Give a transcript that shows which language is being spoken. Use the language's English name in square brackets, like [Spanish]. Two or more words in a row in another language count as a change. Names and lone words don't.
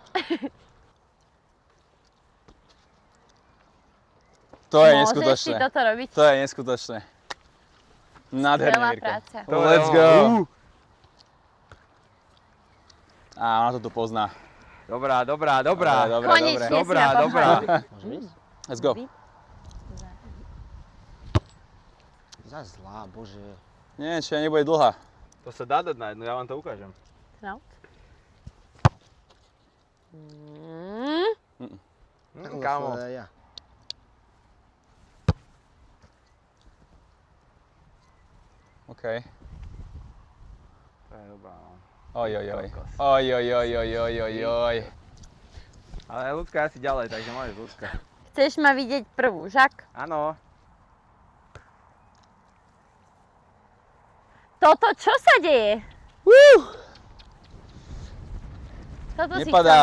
[Slovak] To je Môžeš si neskutočné. toto robiť? To je neskutočné. Nádherné, Veľa Mirko. práce. To je [English] Let's [Slovak] ono. go. Á, ona to tu pozná. Dobrá, dobrá, dobrá. Dobrá, Konečne si Dobrá, ma dobrá. pochválil. Môžem ísť? [English] Let's go. [Slovak] Zas zlá, bože. Nie, či nebude dlhá. To sa dá dať na jednu, ja vám to ukážem. No. Tak Kámo, vlastne aj ja. OK. to je dobrá, no. Oj, oj, oj. Kokos. Oj, oj, oj, oj, oj, oj, oj. Ale ľudská asi ďalej, takže môžeš ľudská. Chceš ma vidieť prvú, žak? Áno. Toto čo sa deje? Toto si chcel Nepadá,